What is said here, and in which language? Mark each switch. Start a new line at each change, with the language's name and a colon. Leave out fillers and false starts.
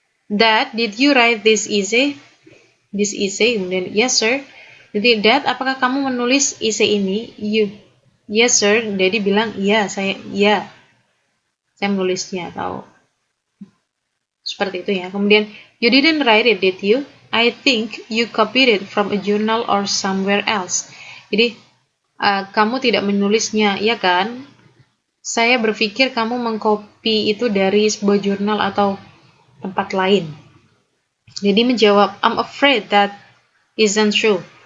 English: Dad, did you write this essay? This essay,
Indonesian: kemudian
English: yes sir.
Indonesian: Jadi Dad, apakah kamu menulis essay ini?
English: Yes sir.
Indonesian: Daddy bilang iya, saya menulisnya, atau seperti itu ya. Kemudian
English: you didn't write it, did you? I think you copied it from a journal or somewhere else.
Indonesian: Jadi kamu tidak menulisnya, ya kan? Saya berpikir kamu mengcopy itu dari sebuah jurnal atau tempat lain. Jadi menjawab,
English: I'm afraid that isn't true.